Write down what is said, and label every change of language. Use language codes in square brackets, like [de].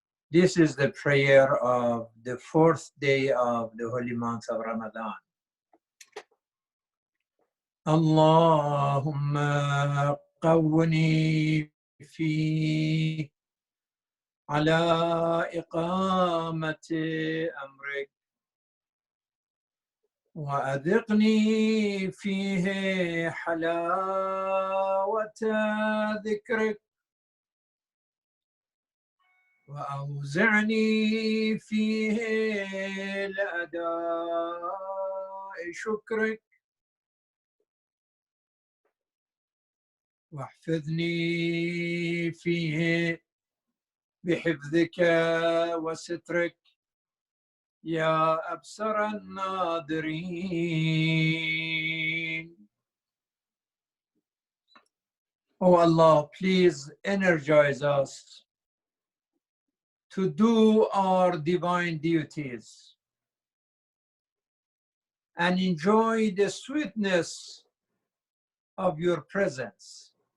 [en] This is the prayer of the fourth day of the holy month of Ramadan. [ar] Allahumma qawwini fi على إقامة أمرك وأذقني فيه حلاوة ذكرك وأوزعني فيه لأداء شكرك واحفظني فيه بحفظك وسترك يا أبصر الناظرين. [en] Oh Allah, please energize us to do our divine duties and enjoy the sweetness of your presence.